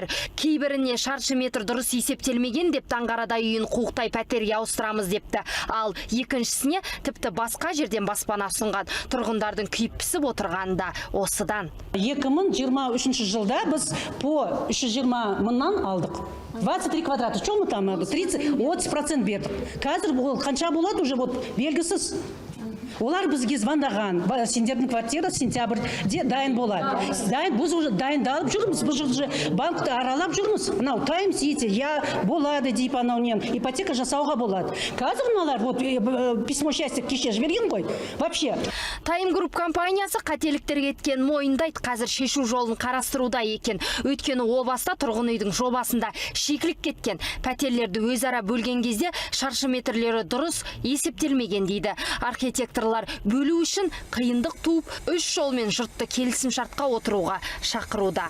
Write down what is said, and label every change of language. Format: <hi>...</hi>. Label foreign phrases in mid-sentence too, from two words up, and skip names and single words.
<kk>Кейбіріне шаршы метр дұрыс есептелмеген деп таңғарада үйін қуықтай пәтерге ауыстырамыз депті. Ал екіншісіне иесіне тіпті басқа жерден баспана ұсынған. Тұрғындардың күйіп пісіп отырғаны да осыдан. 2023 жылда біз по 320 мыңнан алдық. 23 квадраты,</kk> <ru>что мы там, 30% бердік.</ru> <kk>Қазір бұл қанша болады</kk> <ru>уже вот</ru> <kk>белгісіз. Олар бізге звондаған, сендердің квартира сентябрьде дайын болады. Біз уже дайындалып жүрміз, біз уже банкты аралап жүрміз. Мынау тайм сити, болады дейіп анаумен ипотека жасауға болады. Қазір мыналар</kk> <ru>вот письмо счастья</ru> <kk>кеше жіберген ғой. Вообще. Тайм Групп компаниясы қателіктер кеткен мойындайды, қазір шешу жолын қарастыруда екен. Өйткені о баста тұрғын үйдің жобасында шикілік кеткен. Пәтерлерді өзара бөлген кезде шаршы метрлері дұрыс есептелмеген дейді. Архитекторлар бөлу үшін қиындық туып, 3 жолмен жұртты келісім шартқа отыруға шақыруда.</kk>